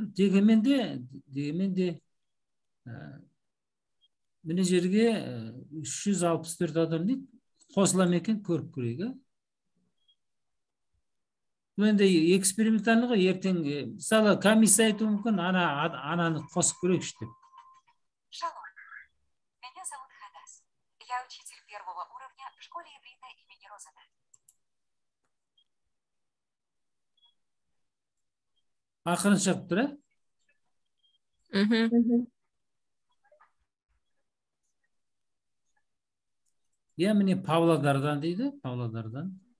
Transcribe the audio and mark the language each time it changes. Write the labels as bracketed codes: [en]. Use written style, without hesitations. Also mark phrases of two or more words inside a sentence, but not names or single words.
[kk] Дегенмен де міне жерге 364 адам дейді, қосыла ма екен, көріп көрейік. Бұл енді экспериментальный ғой, ертең мысалы комиссия айтуы мүмкін, ананы қосып көрейікші деп. [ru] Шалом, меня зовут Хадас. Я учитель первого уровня в школе иврита имени Розена. [kk] Ақырын шығып тұр, міне Павлодардан дейді, Павлодардан.